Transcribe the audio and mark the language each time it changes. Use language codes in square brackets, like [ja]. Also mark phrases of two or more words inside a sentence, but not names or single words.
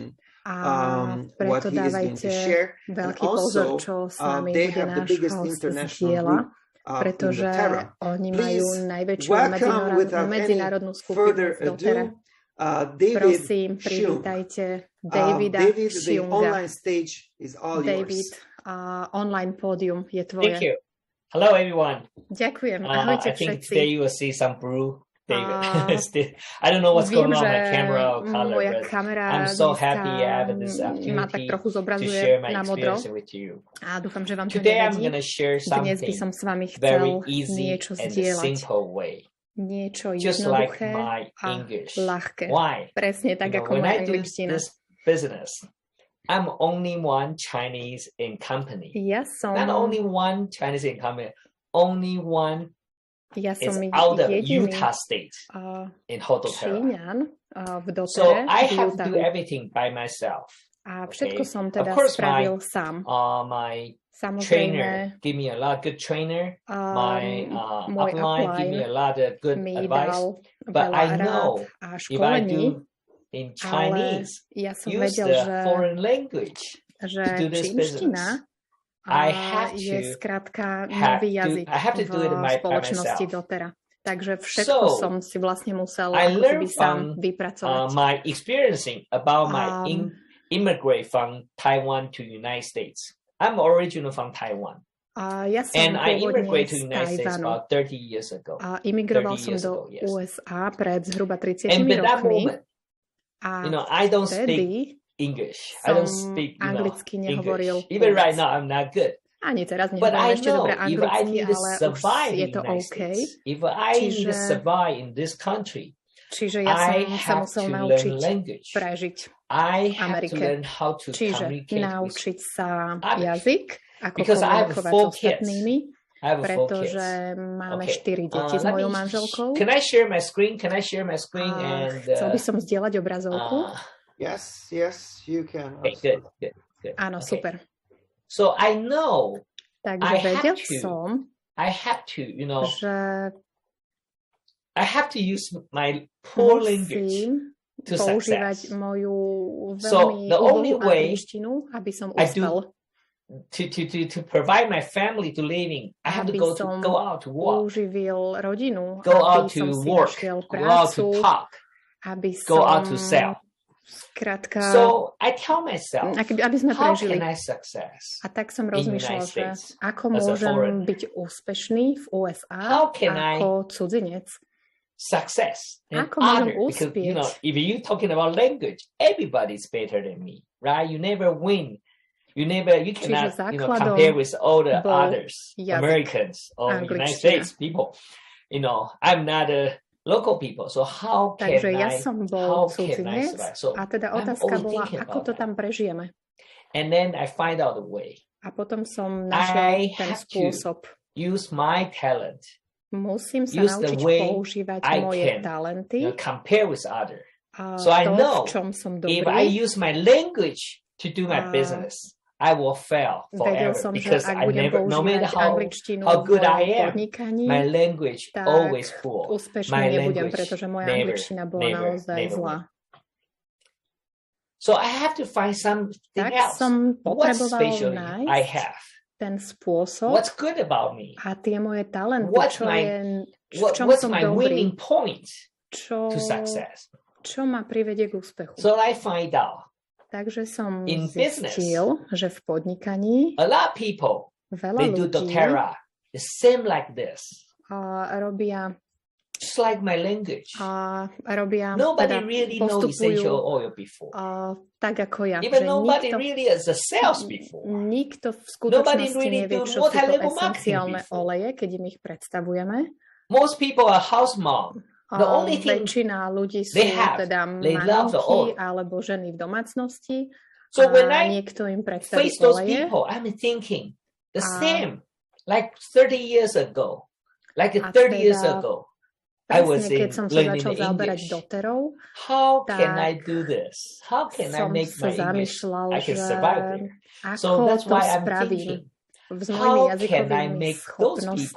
[en] a what [sk] preto [en] he is going [sk] dávajte [en] to share. And [sk] veľký pozor, [en] also, [sk] čo s nami [en] they [sk] bude [en] have the [sk] náš [en] biggest host international [sk] zdieľa, [en] group in [sk] pretože dōTERRA. oni [en] Please [sk] majú najväčšiu [en] welcome without any [sk] medzinárodnú skupinu [en] further [sk] v dōTERRA. [en] ado, David [sk] Prosím, Hsiung. privítajte Davida [en] David, the [sk] Hsiunga. [en] online stage is all David, yours. [sk] online pódium je [en] Thank [sk] tvoje. [en] you. Hello, everyone. [sk] Ďakujem. Ahojte [en] I think [sk] všetci. [en] today you will see some blue David. I don't know what's going [sk] Viem, [en] on [sk] že [en] my camera or color, [sk] moja [en] but [sk] kamera [en] I'm so [sk] dneska [en] happy I have this [sk] ma tak [en] opportunity [sk] trochu [en] to [sk] zobrazuje [en] share my [sk] na modro [en] experience with you. [sk] a dúfam, že vám to [en] Today I'm [sk] nevadí. [en] going to share [sk] Dnes by [en] something [sk] som s vami [en] very [sk] chcel [en] easy [sk] niečo [en] and a [sk] zdieľať. [en] simple way. [sk] Niečo [en] Just like [sk] jednoduché [en] my [sk] a [en] English. [sk] ľahké. [en] Why? [sk] Presne tak, [en] You know, [sk] ako [en] when [sk] moja [en] I do [sk] angličtina. [en] this business, I'm only one Chinese in company. [sk] Ja som, [en] Not only one Chinese in company, only one [sk] ja [en] is [sk] som [en] out of [sk] jediný [en] Utah State in dōTERRA. [sk] Číňan v [en] So [sk] dōTERRE [en] I [sk] v [en] have to do [sk] Utahu. [en] everything by myself. [sk] A všetko [en] Okay. [sk] som [en] Of [sk] teda [en] course, [sk] spravil sám. [en] My [sk] Samozrejme, [en] trainer give me a lot of good trainer. My [sk] môj [en] upline give me a lot of good [sk] mi [en] advice. [sk] dal [en] But [sk] veľa [en] I [sk] rád [en] know [sk] a [en] if I [sk] školení, [en] do in Chinese, [sk] ja som [en] use [sk] vedel, [en] the [sk] že [en] foreign language [sk] že [en] to do this [sk] čínština [en] I have [sk] je [en] to [sk] skrátka [en] have [sk] nový [en] to- [sk] jazyk [en] I have to do it by [sk] spoločnosti [en] myself. [sk] dōTERRA. Takže všetko [en] So, [sk] som si vlastne musel [en] I [sk] ako [en] learned [sk] keby sám [en] from, [sk] vypracovať. [en] my experiencing about my Um, immigrate from Taiwan to United States. I'm original from Taiwan. [sk] Ja som [en] And I [sk] pôvodne [en] immigrated to [sk] z [en] United States [sk] Tajvanu. [en] about 30 years ago. [sk] A imigroval 30 som [en] years [sk] do [en] ago, yes. [sk] USA pred zhruba 30 [en] And by that [sk] rokmi. [en] moment, [sk] A [en] I don't speak [sk] vtedy [en] English. I don't [sk] som [en] speak, [sk] anglicky nehovoril [en] English. Even [sk] vôbec. [en] right now, I'm not good. [sk] Ani teraz [en] But [sk] nehovorím [en] I [sk] ešte [en] know [sk] dobre [en] if I [sk] anglicky, [en] need to [sk] ale už [en] survive [sk] je [en] in [sk] to [en] the United [sk] OK. [en] States, if I need to [sk] Čiže- [en] survive in this country, [sk] Čiže ja [en] I [sk] som sa [en] have [sk] musel [en] to [sk] naučiť [en] learn language. [sk] prežiť. [en] I have to [sk] Amerike. [en] learn how to [sk] Čiže [en] communicate with [sk] naučiť sa [en] others. [sk] jazyk, ako [en] Because I have [sk] komunikovať [en] 4 [sk] s ostatnými, [en] I have 4 kids. [sk] pretože máme [en] Okay. [sk] 4 deti s [en] Let [sk] mojou [en] me- [sk] manželkou. [en] Can I share my screen? Can I share my screen? [sk] A [en] And [sk] chcel by som zdieľať obrazovku. [en] Yes, you can. Okay, good. [sk] Áno, [en] Okay. [sk] super. [en] So I know [sk] Takže [en] I have [sk] vedel [en] to, [sk] som, [en] I have to, [sk] že [en] I have to use my poor language [sk] musím používať moju veľmi úbohú angličtinu, aby som uspel. [en] To provide my family to living, I have to go out to work, [sk] uživil rodinu, [en] go out [sk] aby [en] to [sk] som si [en] work, [sk] našiel [en] go out to [sk] prácu, [en] talk, [sk] aby [en] go [sk] som [en] out to sell. [sk] skrátka, [en] So I tell myself, [sk] aby sme [en] how [sk] prežili. [en] can I success? [sk] A tak som rozmýšľal, že ako [en] as a [sk] môžem [en] foreigner? [sk] byť úspešný v USA [en] How can [sk] ako cudzinec. [en] Success and [sk] Ako môžem [en] other, because [sk] uspieť? [en] if you're talking about language, everybody's better than me, right? You never win. You cannot compare with all the others, Americans or United States people. I'm not a local people, so how can [sk] Takže ja som bol cudzinec [en] so [sk] a teda otázka bola, ako to tam prežijeme. [en] And then I find out a way. [sk] A potom som našiel ten spôsob. [en] Use my talent. [sk] Musím sa naučiť používať moje talenty. [en] Compare with others. So I know if I use my language to do my business, I will fail forever because I never, no matter how good I am, my language always poor. My language [sk] pretože moja angličtina bola naozaj zlá. [en] So I have to find something else. What special I have? [sk] Ten spôsob. [en] What's good about me? [sk] A tie moje talenty, [en] what's my winning point to success? [sk] Čo ma privedie k úspechu? [en] So I find out. [sk] Takže som zistil, že v podnikaní [en] a lot of people, [sk] veľa ľudí [en] do dōTERRA, the same like this. [sk] Robia [en] just like my language. [sk] Robia [en] nobody really know essential oil before. [sk] Tak ako ja. [en] Even nobody really has a sales before. [sk] Nikto v skutočnosti nevie, čo sú to esenciálne oleje, keď im ich predstavujeme. [en] Most people are house mom. The only thing [sk] väčšina ľudí sú teda manželky alebo ženy v domácnosti. [en] So when [sk] niekto im predstaví [en] face those [sk] oleje. [en] people, I'm thinking the same, like 30 years ago. Like 30 years ago, I was learning English. [sk] dōTERRou, [en] how can I do this? How can I make my English? I can survive there. So that's why I'm thinking, how can I make those people?